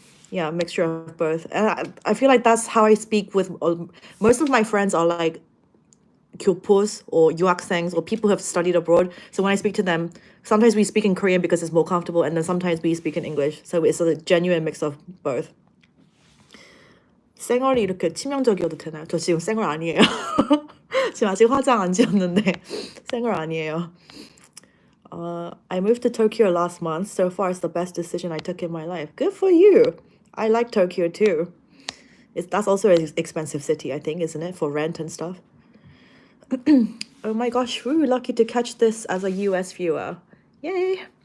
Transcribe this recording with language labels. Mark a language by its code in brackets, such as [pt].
[en] Yeah, a mixture of both. And I feel like that's how I speak with most of my friends are like 교포s or 유학생s or people who have studied abroad. So when I speak to them, sometimes we speak in Korean because it's more comfortable, and then sometimes we speak in English. So it's a genuine mix of both. [ko] 쌩얼이 이렇게 치명적이어도 되나요? 저 지금 쌩얼 아니에요. 지금 아직 화장 안 지웠는데 쌩얼 아니에요. [en] I moved to Tokyo last month. So far, it's the best decision I took in my life. Good for you. I like Tokyo too. That's also an expensive city, I think, isn't it? For rent and stuff. Oh my gosh, woo, lucky to catch this as a US viewer. Yay.